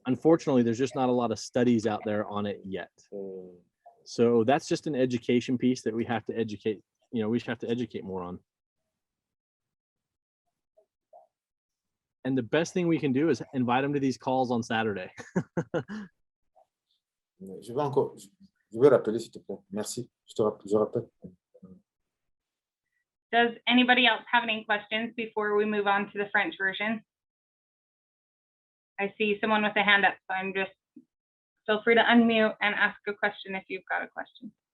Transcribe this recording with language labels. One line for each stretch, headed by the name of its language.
English: Unfortunately, there's just not a lot of studies out there on it yet. So that's just an education piece that we have to educate, we should have to educate more on. And the best thing we can do is invite them to these calls on Saturday.
French: Je vais rappeler, s'il te plaît. Merci. Je rappelle.
English: Does anybody else have any questions before we move on to the French version? I see someone with a hand up, so I'm just, feel free to unmute and ask a question if you've got a question.